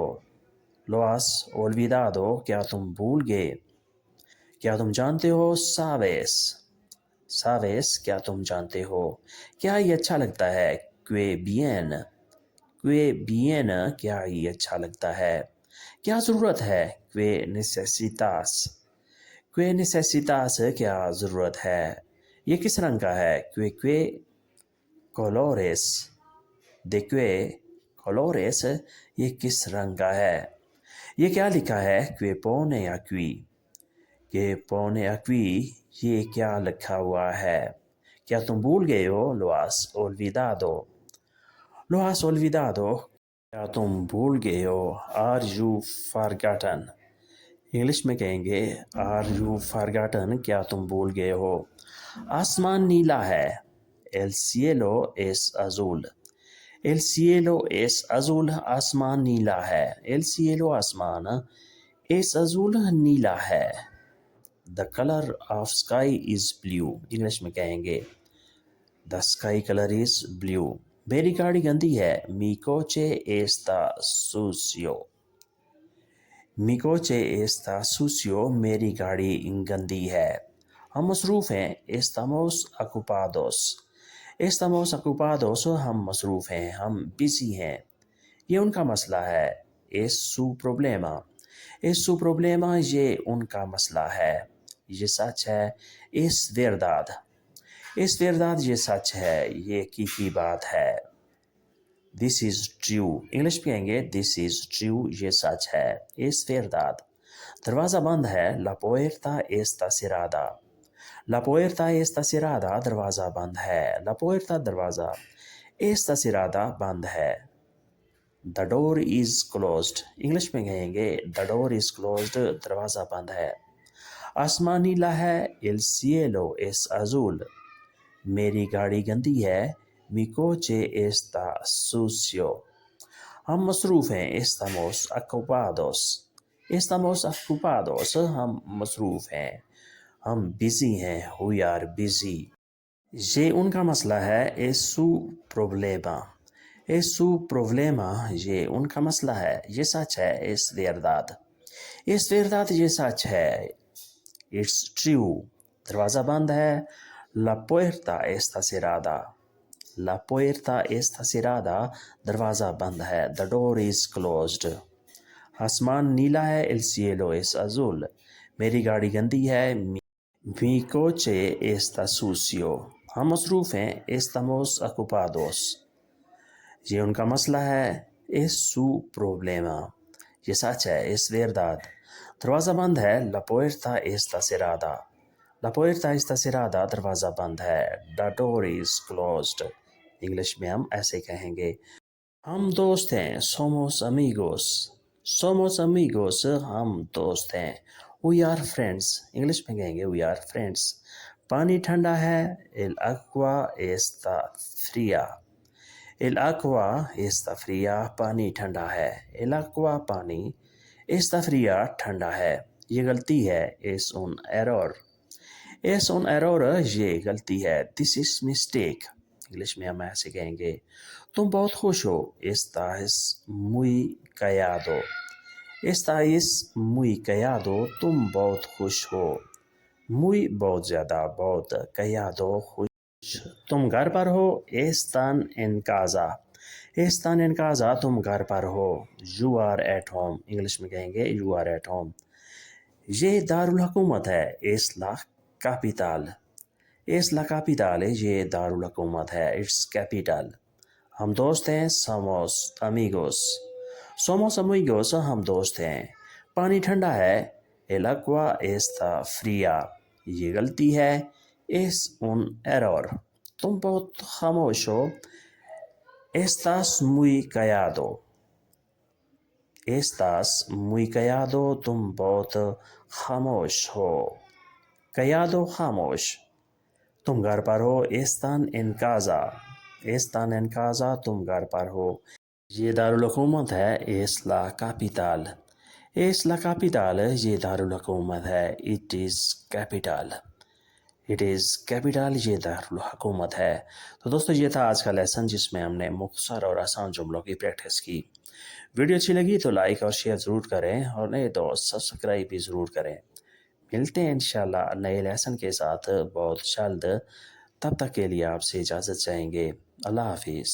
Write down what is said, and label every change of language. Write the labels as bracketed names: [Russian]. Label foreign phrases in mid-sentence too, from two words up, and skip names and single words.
[Spanish] Lo has olvidado [Urdu] کیا تم بھول گئے؟ کیا تم جانتے ہو؟ [Spanish] Sabes. Sabes [Urdu] کیا تم جانتے ہو؟ کیا یہ اچھا لگتا ہے؟ [Spanish] Que bien. Que bien [Urdu] کیا یہ اچھا لگتا ہے؟ کیا ضرورت ہے؟ [Spanish] Que necesitas. Que necesitas [Urdu] کیا ضرورت ہے؟ یہ کس رنگ کا ہے؟ [Spanish] Que colores. De que colores [Urdu] یہ کس رنگ کا ہے؟ یہ کیا لکھا ہے؟ [Spanish] qué pone aquí, qué pone aquí, [Urdu] یہ کیا لکھا ہوا ہے؟ کیا تم بھول گئے ہو؟ [Spanish] lo has olvidado, lo has olvidado, [Urdu] کیا تم بھول گئے ہو؟ [English] are you forgotten, [Urdu] انگلش میں کہیں گے [English] are you forgotten, [Urdu] کیا تم بھول گئے ہو؟ آسمان نیلا ہے، [Spanish] el cielo es azul، el cielo es azul، [Urdu] آسمان نیلا ہے، [Spanish] el cielo آسمان، es azul [Urdu] نیلا ہے۔ [English] the color of sky is blue، [Urdu] انگلش میں کہیں گے [English] the sky color is blue۔ [Urdu] میری گاڑی گندی ہے، [Spanish] mi coche está sucio، mi coche está sucio، [Urdu] میری گاڑی گندی ہے۔ ہم مصروف ہیں، [Spanish] estamos ocupados، estamos ocupados، [Urdu] ہم مصروف ہیں، ہم بزی ہیں۔ یہ ان کا مسئلہ ہے، [Spanish] es su problema، es su problema، [Urdu] یہ ان کا مسئلہ ہے، یہ سچ ہے، [Spanish] es verdad، es verdad، [Urdu] یہ سچ ہے، یہ حقیقی بات ہے۔ [English] this is true، [Urdu] انگلش میں کہیں گے [English] this is true، [Urdu] یہ سچ ہے، [Spanish] es verdad۔ [Urdu] دروازہ بند ہے، [Spanish] la puerta está cerrada، la puerta está cerrada، [Urdu] دروازہ بند ہے، [Spanish] la puerta دروازہ، está cerrada [Urdu] بند ہے۔ [English] the door is closed، [Urdu] انگلش میں کہیں گے [English] the door is closed، [Urdu] دروازہ بند ہے۔ آسمان نیلا ہے، [Spanish] el cielo es azul، [Urdu] میری گاڑی گندی ہے، [Spanish] mi coche está sucio۔ [Urdu] ہم مصروف ہیں، [Spanish] estamos ocupados، estamos ocupados، [Urdu] ہم مصروف ہیں، ہم بزی ہیں، [English] we are busy۔ [Urdu] یہ ان کا مسئلہ ہے، [Spanish] es su problema، es su problema، [Urdu] یہ ان کا مسئلہ ہے، یہ سچ ہے، [Spanish] es verdad، es verdad، [Urdu] یہ سچ ہے، [English] it's true۔ [Urdu] دروازہ بند ہے، [Spanish] la puerta está cerrada، la puerta está cerrada، [Urdu] دروازہ بند ہے، [English] the door is closed۔ [Urdu] آسمان نیلا ہے، [Spanish] el cielo es azul، [Urdu] میری گاڑی گندی ہے، [Spanish] mi coche está sucio۔ [Urdu] ہم مصروف ہیں، [Spanish] estamos ocupados۔ [Urdu] یہ ان کا مسئلہ ہے، [Spanish] es su problema، [Urdu] یہ سچ ہے، [Spanish] es verdad۔ [Urdu] دروازہ بند ہے، [Spanish] la puerta está cerrada، la puerta está cerrada، [Urdu] دروازہ بند ہے، [English] the door is closed۔ [Urdu] انگلش میں ہم ایسے کہیں گے، ہم دوست ہیں، [Spanish] somos amigos، somos amigos، [Urdu] ہم دوست ہیں، [English] we are friends، [Urdu] انگلش میں کہیں گے [English] we are friends۔ [Urdu] پانی ٹھنڈا ہے، [Spanish] el agua está fría، el agua está fría، [Urdu] پانی ٹھنڈا ہے، [Spanish] el agua پانی، está fría [Urdu] ٹھنڈا ہے۔ یہ غلطی ہے، [Spanish] es un error، es un error، [Urdu] یہ غلطی ہے، [English] this is mistake۔ [Urdu] انگلش میں ہم ایسے کہیں گے، تم بہت خوش ہو، [Spanish] estás muy callado، estás muy callado، [Urdu] تم بہت خوش ہو، muy بہت زیادہ، بہت، callado خوش، تم گھر پر ہو، [Spanish] están en casa، están en casa، [Urdu] تم گھر پر ہو، [English] you are at home، [Urdu] انگلش میں کہیں گے [English] you are at home۔ [Urdu] یہ دارالحکومت ہے، [Spanish] es la capital، es la capital، [Urdu] یہ دارالحکومت ہے، [English] it's capital۔ [Urdu] ہم دوست ہیں، [Spanish] somos amigos، somos amigos، [Urdu] ہم دوست ہیں۔ پانی ٹھنڈا ہے، [Spanish] el agua está fría، [Urdu] یہ غلطی ہے، [Spanish] es un error۔ [Urdu] تم بہت خاموش ہو، [Spanish] estás muy callado، estás muy callado، [Urdu] تم بہت خاموش ہو، callado خاموش۔ تم گھر پر ہو، [Spanish] están en casa، están en casa، [Urdu] تم گھر پر ہو۔ یہ دارالحکومت ہے، [Spanish] es la capital، es la capital، [Urdu] یہ دارالحکومت ہے، [English] it is capital، it is capital، [Urdu] یہ دارالحکومت ہے۔ تو دوستو یہ تھا آج کا لیسن، جس میں ہم نے مختصر اور آسان جملوں کی پریکٹس کی۔ ویڈیو اچھی لگی تو لائک اور شیئر ضرور کریں، اور نئے دوست سبسکرائب بھی ضرور کریں۔ ملتے ہیں انشاءاللہ نئے لیسن کے ساتھ بہت جلد، تب تک کے لیے آپ سے اجازت چاہیں گے۔